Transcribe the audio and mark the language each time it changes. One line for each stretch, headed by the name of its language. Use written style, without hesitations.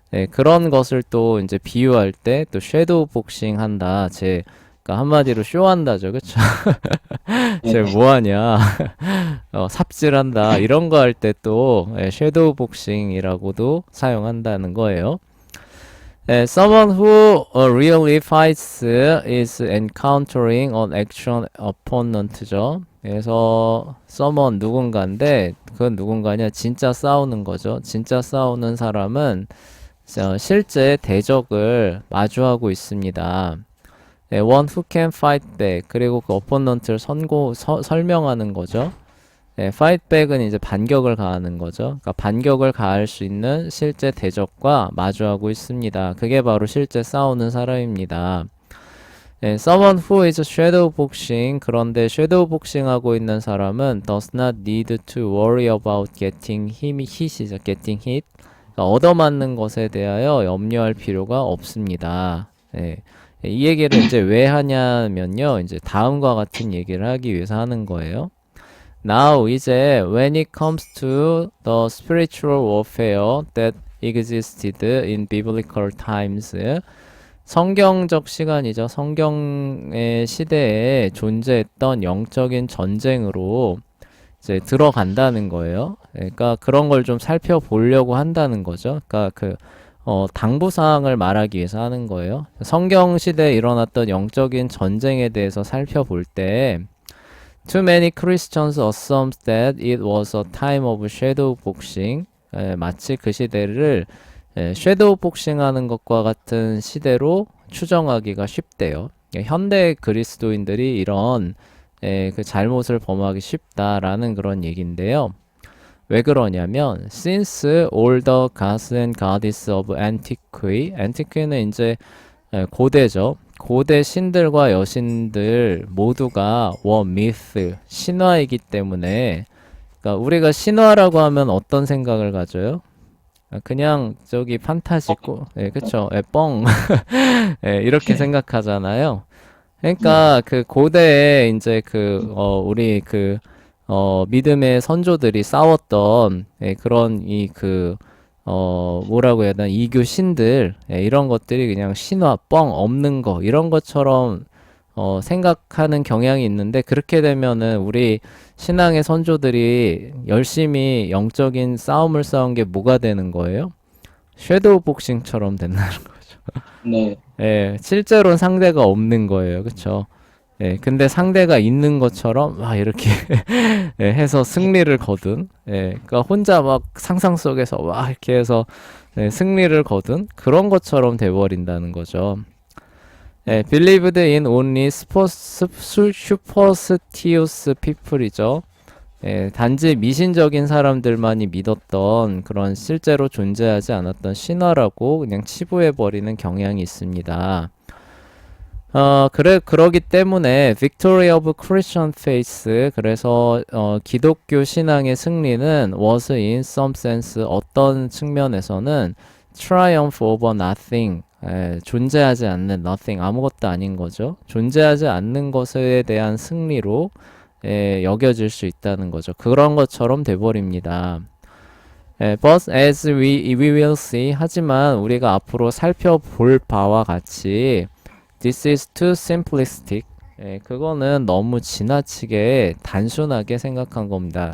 Korean: 그런 것을 또 이제 비유할 때 또 섀도우 복싱 한다. 그러니까 한마디로 쇼한다죠. 그쵸? 쟤 뭐하냐? 삽질한다. 이런 거 할 때 또 섀도우 복싱이라고도 사용한다는 거예요.
English: Someone who really fights is encountering an actual opponent죠.
Korean: 그래서 someone 누군가인데 그건 누군가냐? 진짜 싸우는 거죠. 진짜 싸우는 사람은 실제 대적을 마주하고 있습니다.
English: One who can fight back.
Korean: 그리고 그 opponent를 설명하는 거죠. fight back은 이제 반격을 가하는 거죠. 그러니까 반격을 가할 수 있는 실제 대적과 마주하고 있습니다. 그게 바로 실제 싸우는 사람입니다.
English: Someone who is shadow boxing.
Korean: 그런데 shadow boxing 하고 있는 사람은
English: does not need to worry about getting hit이죠. getting hit.
Korean: 그러니까 얻어맞는 것에 대하여 염려할 필요가 없습니다. 이 얘기를 이제 왜 하냐면요. 이제 다음과 같은 얘기를 하기 위해서 하는 거예요.
English: Now 이제 when it comes to the spiritual warfare that existed in biblical times
Korean: 성경적 시간이죠. 성경의 시대에 존재했던 영적인 전쟁으로 이제 들어간다는 거예요. 그러니까 그런 걸 좀 살펴보려고 한다는 거죠. 그러니까 당부사항을 말하기 위해서 하는 거예요. 성경 시대에 일어났던 영적인 전쟁에 대해서 살펴볼 때
English: Too many Christians assume that it was a time of shadow boxing.
Korean: 마치 그 시대를 섀도우 복싱 하는 것과 같은 시대로 추정하기가 쉽대요. 현대 그리스도인들이 이런 그 잘못을 범하기 쉽다라는 그런 얘기인데요. 왜 그러냐면
English: since all the gods and goddesses of antique는
Korean: 이제 고대죠. 고대 신들과 여신들 모두가
English: were myth,
Korean: 신화이기 때문에 그러니까 우리가 신화라고 하면 어떤 생각을 가져요? 그냥 저기 판타지고, 예, 그쵸. 예, 뻥. 예, 이렇게 생각하잖아요. 그러니까 그 고대에 이제 우리 믿음의 선조들이 싸웠던 예, 그런 뭐라고 해야 되나, 이교 신들, 예, 이런 것들이 그냥 신화, 뻥, 없는 거, 이런 것처럼 생각하는 경향이 있는데, 그렇게 되면은 우리 신앙의 선조들이 열심히 영적인 싸움을 싸운 게 뭐가 되는 거예요? 섀도우 복싱처럼 된다는 거죠. 네. 예, 실제로는 상대가 없는 거예요. 그쵸? 예, 근데 상대가 있는 것처럼 막 이렇게 예, 해서 승리를 거둔, 예, 그러니까 혼자 막 상상 속에서 막 이렇게 해서 예, 승리를 거둔 그런 것처럼 돼버린다는 거죠.
English: 예, believed in only superstitious people이죠.
Korean: 예, 단지 미신적인 사람들만이 믿었던 그런 실제로 존재하지 않았던 신화라고 그냥 치부해버리는 경향이 있습니다. 그러기 때문에
English: Victory of Christian Faith,
Korean: 그래서 기독교 신앙의 승리는
English: was in some sense,
Korean: 어떤 측면에서는
English: triumph over nothing,
Korean: 존재하지 않는 nothing, 아무것도 아닌 거죠. 존재하지 않는 것에 대한 승리로 여겨질 수 있다는 거죠. 그런 것처럼 돼버립니다.
English: But as we will see,
Korean: 하지만 우리가 앞으로 살펴볼 바와 같이
English: This is too simplistic.
Korean: 그거는 너무 지나치게 단순하게 생각한 겁니다.